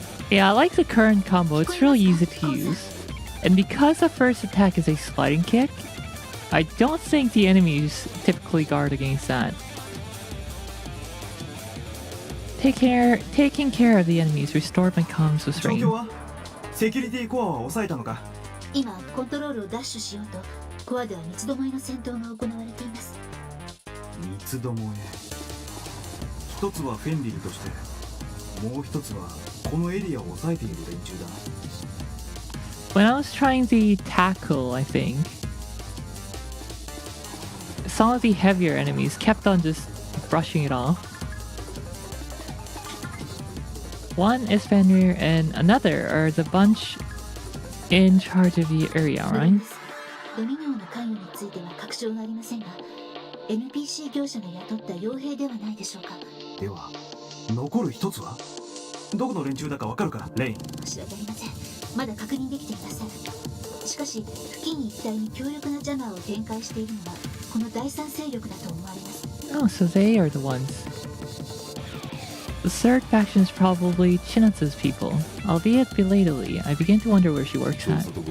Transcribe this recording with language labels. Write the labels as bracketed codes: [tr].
[en] Yeah, I like the current combo, it's really easy to use. And because the first attack is a sliding kick, I don't think the enemies typically guard against that. Taking care of the enemies restored my comms with Rain. [ja] セキュリティコアは抑えたのか？今コントロールを奪取しようとコアでは三つどもえの戦闘が行われています。三つどもえ。一つはフェンリルとして、もう一つはこのエリアを抑えている連中だ。 [en] When I was trying the tackle, I think some of the heavier enemies kept on just brushing it off. one is Fenrir and another are the bunch in charge of the area, right? [ja] ドミニオンの関与については確証がありませんが、NPC 業者が雇った傭兵ではないでしょうか。では残る一つはどこの連中だかわかるか、レイン。申し訳ありません。まだ確認できていません。しかし付近一帯に強力なジャマーを展開しているのはこの第三勢力だと思われます。 [en] Oh, so they are the ones. The third faction is probably Chinatsu's people. Albeit belatedly, I begin to wonder where she works at.